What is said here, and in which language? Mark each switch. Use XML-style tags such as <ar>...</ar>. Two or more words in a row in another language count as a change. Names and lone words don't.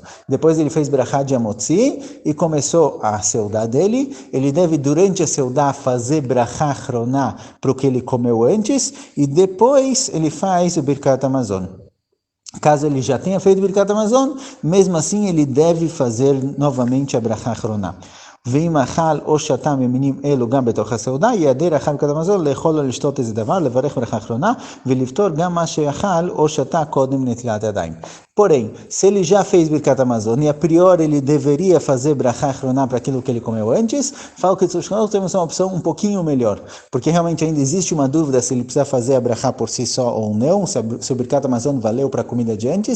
<pt>Depois ele fez brachá de amotzi e começou a seudah dele. Ele deve, durante a seudah, fazer</pt> <he>ברכה אחרונה</he> <pt>para o que ele comeu antes e depois ele faz o</pt> <he>ברכת המזון.</he> <pt>Caso ele já tenha feito</pt> <he>ברכת המזון,</he> <pt>mesmo assim ele deve fazer novamente a</pt> <he>ברכה אחרונה. ואם אכל או שתה ממינים אלו גם בתוך הסעודה, יעדר אכל ברכת המזון לאכול או לשתות איזה דבר, לברך ברכה אחרונה, ולפתור גם מה שאכל או שתה קודם נטילת ידיים.</he> <pt>Porém, se ele já fez</pt> <he>ברכת המזון</he> <pt>e a priori ele deveria fazer</pt> <he>ברכה אחרונה</he> <pt>para aquilo que ele comeu antes, fala que temos uma opção um pouquinho melhor, porque realmente ainda existe uma dúvida se ele precisa fazer a brachá por si só ou não, se o</pt> <he>ברכת המזון</he> <pt>valeu para a comida de antes.</pt>